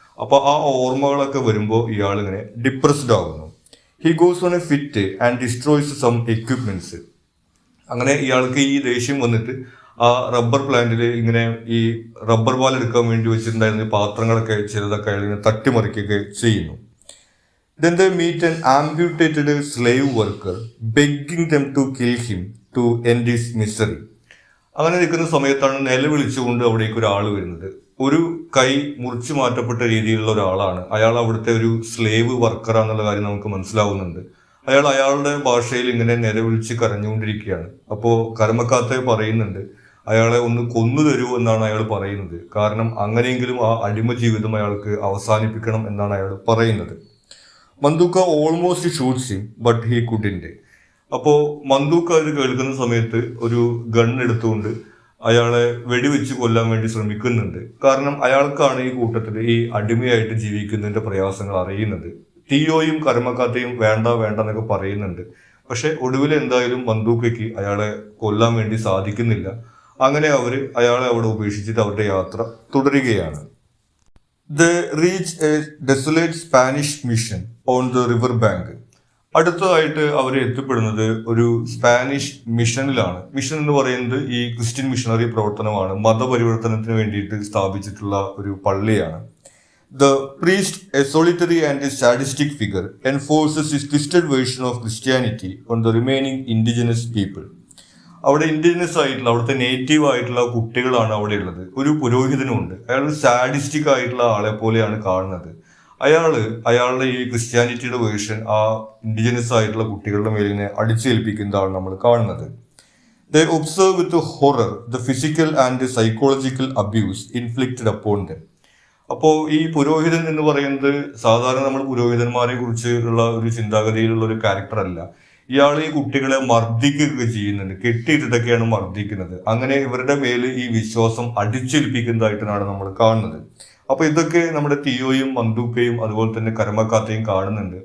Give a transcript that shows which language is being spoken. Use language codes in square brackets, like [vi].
[ml] അപ്പോൾ ആ ഓർമ്മകളൊക്കെ വരുമ്പോൾ ഇയാൾ ഇങ്ങനെ ഡിപ്രസ്ഡ് ആകുന്നു. [en] He goes on a fit and destroys some equipments. [ml] അങ്ങനെ ഇയാൾക്ക് ഈ ദേഷ്യം വന്നിട്ട് ആ റബ്ബർ പ്ലാന്റിൽ ഇങ്ങനെ ഈ റബ്ബർ പാൽ എടുക്കാൻ വേണ്ടി വെച്ചിട്ടുണ്ടായിരുന്ന പാത്രങ്ങളൊക്കെ ചിലതൊക്കെ അയാൾ ഇങ്ങനെ തട്ടിമറിക്കുകയൊക്കെ ചെയ്യുന്നു. [en] Then they meet an amputated slave worker begging them to kill him to end his misery. [ml] അങ്ങനെ നിൽക്കുന്ന സമയത്താണ് നിലവിളിച്ചുകൊണ്ട് അവിടേക്ക് ഒരാൾ വരുന്നത്. ഒരു കൈ മുറിച്ചു മാറ്റപ്പെട്ട രീതിയിലുള്ള ഒരാളാണ്. അയാൾ അവിടുത്തെ ഒരു സ്ലേവ് വർക്കറാന്നുള്ള കാര്യം നമുക്ക് മനസ്സിലാവുന്നുണ്ട്. അയാളുടെ ഭാഷയിൽ ഇങ്ങനെ നിലവിളിച്ച് കരഞ്ഞുകൊണ്ടിരിക്കുകയാണ്. അപ്പോൾ കർമ്മക്കാത്തെ പറയുന്നുണ്ട് അയാളെ ഒന്ന് കൊന്നു തരൂ എന്നാണ് അയാൾ പറയുന്നത്. കാരണം അങ്ങനെയെങ്കിലും ആ അടിമ ജീവിതം അയാൾക്ക് അവസാനിപ്പിക്കണം എന്നാണ് അയാൾ പറയുന്നത്. [en] മന്ദൂക്ക almost shoots him but he couldn't. [ml] അപ്പോൾ മന്ദൂക്ക ഇത് കേൾക്കുന്ന സമയത്ത് ഒരു ഗൺ എടുത്തുകൊണ്ട് അയാളെ വെടിവെച്ച് കൊല്ലാൻ വേണ്ടി ശ്രമിക്കുന്നുണ്ട്. കാരണം അയാൾക്കാണ് ഈ കൂട്ടത്തിൽ ഈ അടിമയായിട്ട് ജീവിക്കുന്നതിന്റെ പ്രയാസങ്ങൾ അറിയുന്നത്. ടിയോയും കർമ്മക്കാത്തയും വേണ്ട വേണ്ട എന്നൊക്കെ പറയുന്നുണ്ട്. പക്ഷെ ഒടുവിൽ എന്തായാലും മന്ദൂക്കയ്ക്ക് അയാളെ കൊല്ലാൻ വേണ്ടി സാധിക്കുന്നില്ല. അങ്ങനെ അയാളെ അവിടെ ഉപേക്ഷിച്ചിട്ട് അവരുടെ യാത്ര തുടരുകയാണ്. [en] They reach a desolate Spanish mission on the river bank. [ml] അടുത്തതായിട്ട് അവർ എത്തിപ്പെടുന്നത് ഒരു സ്പാനിഷ് മിഷനിലാണ്. മിഷൻ എന്ന് പറയുന്നത് ഈ ക്രിസ്ത്യൻ മിഷണറി പ്രവർത്തനമാണ്. മതപരിവർത്തനത്തിന് വേണ്ടിയിട്ട് സ്ഥാപിച്ചിട്ടുള്ള ഒരു പള്ളിയാണ്. [en] The priest, a solitary and a sadistic figure, enforces his twisted version of Christianity on the remaining indigenous people. [ml] അവിടെ ഇൻഡിജിനസ് ആയിട്ടുള്ള അവിടുത്തെ നേറ്റീവ് ആയിട്ടുള്ള കുട്ടികളാണ് അവിടെ ഉള്ളത്. ഒരു പുരോഹിതനുമുണ്ട്. അയാൾ സാഡിസ്റ്റിക് ആയിട്ടുള്ള ആളെ പോലെയാണ് കാണുന്നത്. അയാളുടെ ഈ ക്രിസ്ത്യാനിറ്റിയുടെ വേർഷൻ ആ ഇൻഡിജിനസ് ആയിട്ടുള്ള കുട്ടികളുടെ മേലിനെ അടിച്ചേൽപ്പിക്കുന്നതാണ് നമ്മൾ കാണുന്നത്. [en] They observe with horror the physical and psychological abuse inflicted upon them. [ml] അപ്പോൾ ഈ പുരോഹിതൻ എന്ന് പറയുന്നത് സാധാരണ നമ്മൾ പുരോഹിതന്മാരെ കുറിച്ചുള്ള ഒരു ചിന്താഗതിയിലുള്ള ഒരു ക്യാരക്ടർ അല്ല. ഇയാൾ ഈ കുട്ടികളെ മർദ്ദിക്കുകയൊക്കെ ചെയ്യുന്നുണ്ട്. കെട്ടിയിട്ടിട്ടൊക്കെയാണ് മർദ്ദിക്കുന്നത്. അങ്ങനെ ഇവരുടെ മേൽ ഈ വിശ്വാസം അടിച്ചേൽപ്പിക്കുന്നതായിട്ടാണ് നമ്മൾ കാണുന്നത്. അപ്പൊ ഇതൊക്കെ നമ്മുടെ ടിയോയും മന്ദൂക്കയും അതുപോലെ തന്നെ കർമ്മക്കാത്തയും കാണുന്നുണ്ട്.